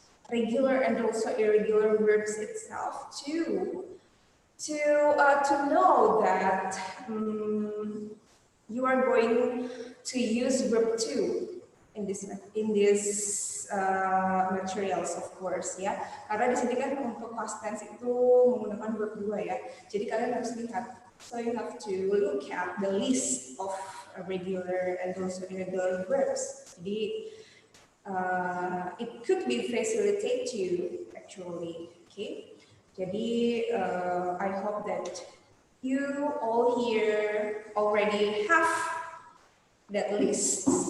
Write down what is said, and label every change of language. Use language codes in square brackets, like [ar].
[en] regular and also irregular verbs itself to know that you are going to use verb to in this materials, of course ya. [id] Karena di sini kan untuk past tense itu menggunakan verb 2 ya. Jadi kalian harus lihat. [en] So you have to look at the list of regular and also irregular verbs. Jadi it could be facilitate you actually. Okay. Jadi I hope that you all here already have that list.